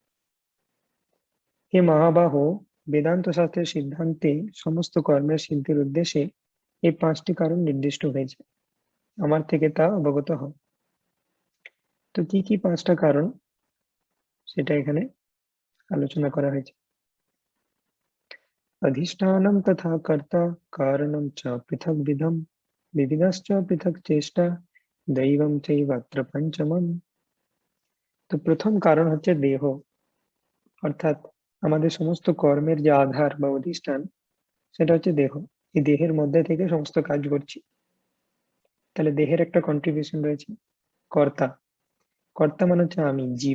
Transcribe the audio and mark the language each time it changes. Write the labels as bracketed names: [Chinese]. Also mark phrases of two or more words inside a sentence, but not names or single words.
[Bangla] হে মহাবাহো, বেদান্ত শাস্ত্রের সিদ্ধান্তে সমস্ত কর্মের সিদ্ধির উদ্দেশ্যে এই 5টি কারণ নির্দিষ্ট হয়েছে, আমার থেকে তা অবগত হও। তো কি কি 5টা কারণ সেটা এখানে আলোচনা করা হয়েছে। [Sanskrit] अधिष्ठानं तथा कर्ता कारणं च पृथग्विधं, विविधश्च पृथक् चेष्टा दैवं चैवात्र पंचमम्। [Bangla] তো প্রথম কারণ হচ্ছে দেহ, অর্থাৎ আমাদের সমস্ত কর্মের যে আধার বা অধিষ্ঠান সেটা হচ্ছে দেহ। এই দেহের মধ্যে থেকে সমস্ত কাজ করছি, তাহলে দেহের একটা কন্ট্রিবিউশন রয়েছে। কর্তা, কর্তা মানে হচ্ছে আমি, জীব।